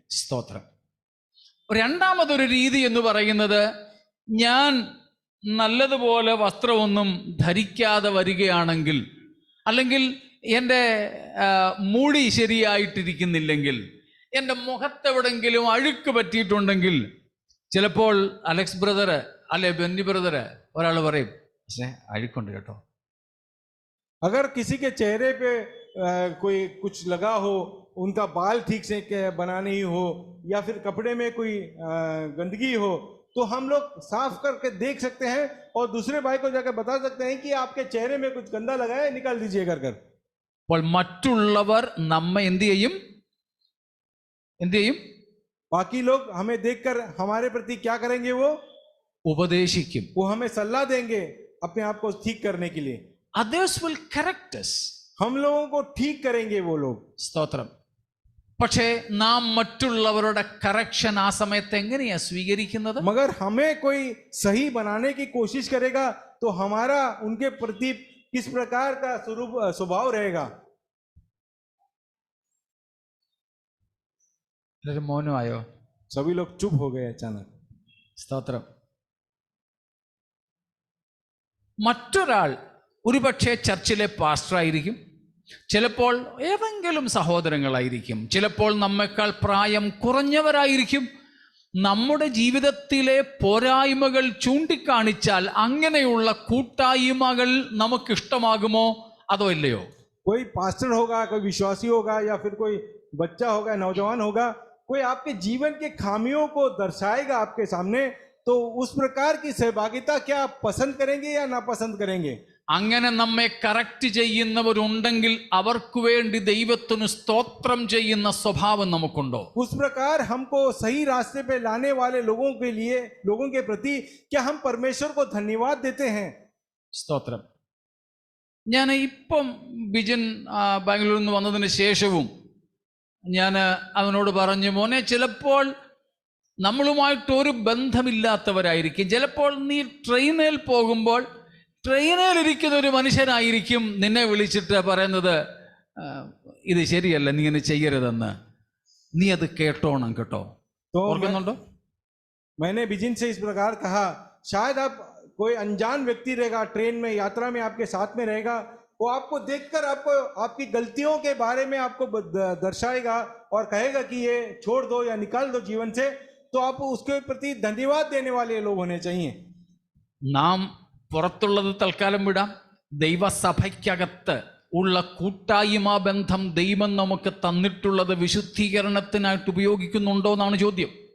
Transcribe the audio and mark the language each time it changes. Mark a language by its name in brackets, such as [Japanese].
[Malayalam] സ്തോത്രം. രണ്ടാമതൊരു രീതി എന്ന് പറയുന്നത്, ഞാൻ നല്ലതുപോലെ വസ്ത്രമൊന്നും ധരിക്കാതെ വരികയാണെങ്കിൽ, അല്ലെങ്കിൽ എൻ്റെ മുടി ശരിയായിട്ടിരിക്കുന്നില്ലെങ്കിൽ, എൻ്റെ മുഖത്തെവിടെങ്കിലും അഴുക്ക് പറ്റിയിട്ടുണ്ടെങ്കിൽ, ചിലപ്പോൾ അലക്സ് ബ്രദർ അല്ലെ ബെന്നി ബ്രദർ ഒരാൾ പറയും, പക്ഷേ അഴുക്കുണ്ട് കേട്ടോ. [Hindi] अगर किसी के चेहरे पे कोई कुछ लगा हो, उनका बाल ठीक से बना नहीं हो, या फिर कपड़े में कोई गंदगी हो, तो हम लोग साफ करके देख सकते हैं और दूसरे भाई को जाकर बता सकते हैं कि आपके चेहरे में कुछ गंदा लगा है, निकाल दीजिए कर। [Malayalam] അപ്പോൾ മറ്റുള്ളവർ നമ്മെ എന്ത് ചെയ്യും? [Hindi] बाकी लोग हमें देखकर हमारे प्रति क्या करेंगे? वो [Malayalam] ഉപദേശിക്കും. [Hindi] वो हमें सलाह देंगे अपने आप को ठीक करने के लिए। [English] Others will correct us. [Hindi] हम लोगों को ठीक करेंगे वो लोग। [Malayalam] സ്തോത്രം. പക്ഷേ നാം മറ്റുള്ളവരുടെ കറക്ഷൻ ആ സമയത്ത് എങ്ങനെയാ സ്വീകരിക്കുന്നത്? [Hindi] मगर हमें कोई सही बनाने की कोशिश करेगा तो हमारा उनके प्रति किस प्रकार का स्वभाव रहेगा? [Malayalam] മൗനമായോ? [Hindi] सभी लोग चुप हो गए अचानक। [Malayalam] സ്തോത്രം. മറ്റൊരാൾ ഒരുപക്ഷെ ചർച്ചിലെ പാസ്റ്ററായിരിക്കും, ചിലപ്പോൾ ഏതെങ്കിലും സഹോദരങ്ങളായിരിക്കും, ചിലപ്പോൾ നമ്മെക്കാൾ പ്രായം കുറഞ്ഞവരായിരിക്കും. നമ്മുടെ ജീവിതത്തിലെ പോരായ്മകൾ ചൂണ്ടിക്കാണിച്ചാൽ അങ്ങനെയുള്ള കൂട്ടായ്മകൾ നമുക്കിഷ്ടമാകുമോ അതോ ഇല്ലയോ? [Hindi] कोई पास्टर होगा, कोई विश्वासी होगा, या फिर कोई बच्चा होगा, नौजवान होगा, कोई आपके जीवन के खामियों को दर्शाएगा आपके सामने, तो उस प्रकार की सहभागिता क्या आप पसंद करेंगे या नापसंद करेंगे? [Malayalam] അങ്ങനെ നമ്മെ കറക്റ്റ് ചെയ്യുന്നവരുണ്ടെങ്കിൽ അവർക്ക് വേണ്ടി ദൈവത്തിന് സ്തോത്രം ചെയ്യുന്ന സ്വഭാവം നമുക്കുണ്ടോ? [Hindi] उस प्रकार हमको सही रास्ते पे लाने वाले लोगों के प्रति क्या हम परमेश्वर को धन्यवाद देते हैं? [Malayalam] സ്തോത്രം. ഞാൻ ഇപ്പം ബിജിൻ ബാംഗ്ലൂരിൽ നിന്ന് വന്നതിന് ശേഷവും ഞാൻ അവനോട് പറഞ്ഞു, മോനെ, ചിലപ്പോൾ നമ്മളുമായിട്ടൊരു ബന്ധമില്ലാത്തവരായിരിക്കും. ചിലപ്പോൾ നീ ട്രെയിനിൽ പോകുമ്പോൾ ട്രെയിനിലിരിക്കുന്ന ഒരു മനുഷ്യനായിരിക്കും നിന്നെ വിളിച്ചിട്ട് പറയുന്നത്, ഇത് ശരിയല്ല, നീ ഇങ്ങനെ ചെയ്യരുതെന്ന്. നീ അത് കേട്ടോണം കേട്ടോ. ഓർക്കുന്നുണ്ടോ? [Hindi] मैंने बिजिन से इस प्रकार कहा, शायद आप कोई अनजान व्यक्ति रहेगा, ट्रेन में यात्रा में आपके साथ में रहेगा, वो आपको देखकर आपको आपकी गलतियों के बारे में आपको दर्शाएगा और कहेगा कि ये छोड़ दो या निकाल दो जीवन से, तो आप उसके प्रति धन्यवाद देने वाले लोग होने चाहिए. [Malayalam] നാം പുറത്തുള്ളത് തൽക്കാലം വിടാം. ദൈവസഭയ്ക്കകത്ത് ഉള്ള കൂട്ടായ്മ ബന്ധം ദൈവം നമുക്ക് തന്നിട്ടുള്ളത് വിശുദ്ധീകരണത്തിനായിട്ട് ഉപയോഗിക്കുന്നുണ്ടോ എന്നാണ് ചോദ്യം.